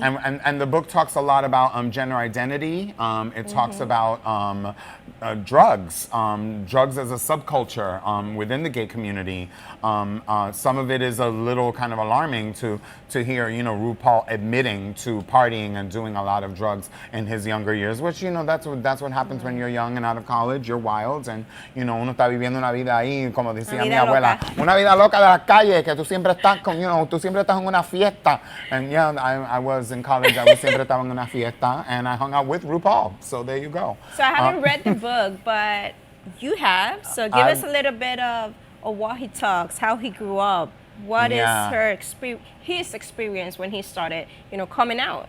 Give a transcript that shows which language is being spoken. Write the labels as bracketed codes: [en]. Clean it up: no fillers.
[en] And the book talks a lot about gender identity. It talks about drugs, drugs as a subculture within the gay community. Some of it is a little kind of alarming to hear, you know, RuPaul admitting to partying and doing a lot of drugs in his younger years, which, you know, that's what happens when you're young and out of college. You're wild and, you know, [es] uno está viviendo una vida ahí, como decía mi abuela, una vida loca de la calle, que tú siempre estás con, [en] you know, [es] tú siempre estás en una fiesta. [en] And yeah, I was in college, I was [es] siempre estaba en una fiesta, [en] and I hung out with RuPaul. So there you go. So I haven't read the book, but you have. So give us a little bit of what he talks, how he grew up. What is his experience when he started, you know, coming out?